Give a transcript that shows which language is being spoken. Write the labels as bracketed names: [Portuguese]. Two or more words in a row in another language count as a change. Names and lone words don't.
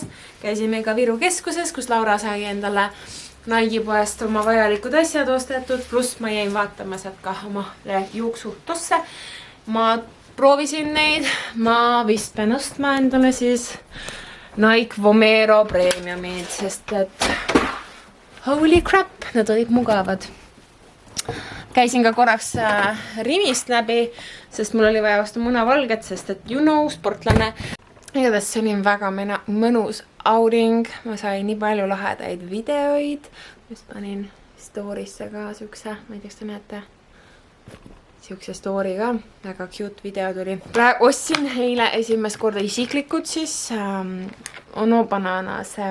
[Estonian] Käisime ka Viru keskuses, kus Laura sai endale Nikepoest oma vajalikud asjad ostetud, pluss ma jäin vaatama sealt ka omale juuksutosse. Ma proovisin neid, ma vist pean ostma endale siis Nike Vomero Premiumid, sest et [English] holy crap, [Estonian] nad olid mugavad. Käisin ka korraks Rimist läbi, sest mul oli vaja osta munavalget, sest et [English] you know, [Estonian] sportlane. Igatahes see oli väga mõnus outing, ma sain nii palju lahedaid videoid. Just panin story'sse ka siukse, ma ei tea, kas te näete, siukse story ka, väga cute video tuli. Ostsin eile esimest korda isiklikud siis Ono Bananase viinamarju.